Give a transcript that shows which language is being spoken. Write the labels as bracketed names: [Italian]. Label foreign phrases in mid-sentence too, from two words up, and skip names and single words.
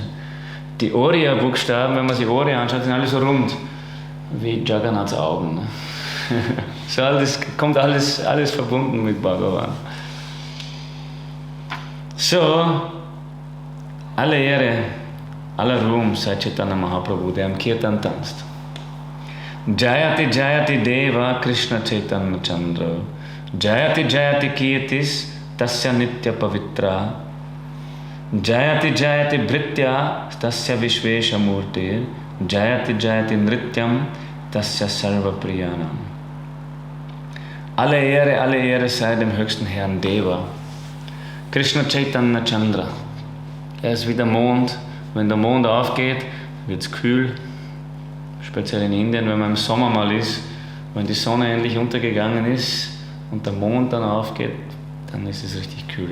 [German] Die Oriya-Buchstaben, wenn man sich Oriya anschaut, sind alle so rund wie Jagannaths Augen. Ne? So kommt alles verbunden mit Bhagavan. So, alle Ehre, aller Ruhm sei Chaitanya Mahaprabhu, der am Kirtan tanzt. [Sanskrit] Jayati Jayati Deva Krishna Chaitanya Chandra. Jayati Jayati Kirtis Tasya Nitya Pavitra. Jayati Jayati Bhritya Tasya Vishvesha Murti. Jayati Jayati Nrityam Tasya Sarva Priyanam. [German] Alle Ehre sei dem höchsten Herrn Deva. Krishna Chaitanya Chandra. Er ist wie der Mond. Wenn der Mond aufgeht, wird es kühl. Speziell in Indien, wenn man im Sommer mal ist, wenn die Sonne endlich untergegangen ist und der Mond dann aufgeht, dann ist es richtig kühl.